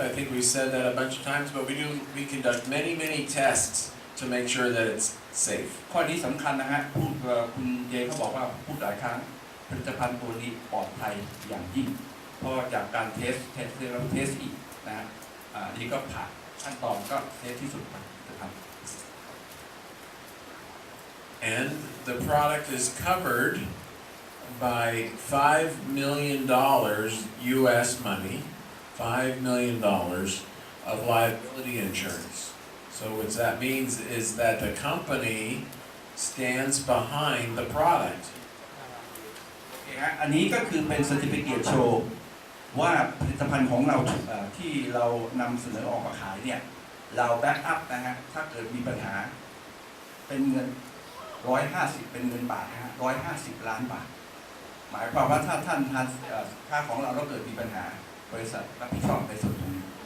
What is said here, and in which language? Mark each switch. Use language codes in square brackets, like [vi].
[en] I think we said that a bunch of times, but we conduct many tests to make sure that it's safe. [th] ข้อนี้สำคัญนะฮะคุณเจเขาบอกว่าพูดหลายครั้งผลิตภัณฑ์ตัวนี้ปลอดภัยอย่างยิ่งเพราะจากการเทสแล้วเทสอีกนะฮะนี่ก็ผ่านขั้นตอนก็เซฟที่สุดนะครับ [en] And the product is covered by $5 million U.S. money, $5 million of liability insurance. So what that means is that the company stands behind the product. [th] อันนี้ก็คือเป็น [en] certificate show [th] ว่าผลิตภัณฑ์ของเราที่เรานำเสนอออกมาขายเนี่ยเราแบ็กอัพนะฮะถ้าเกิดมีปัญหาเป็นเงิน150เป็นเงินบาทนะฮะ150 ล้านบาทหมายความว่าถ้าท่านทานค่าของเราแล้วเกิดมีปัญหาบริษัทรับผิดชอบในส่วนตรงนี้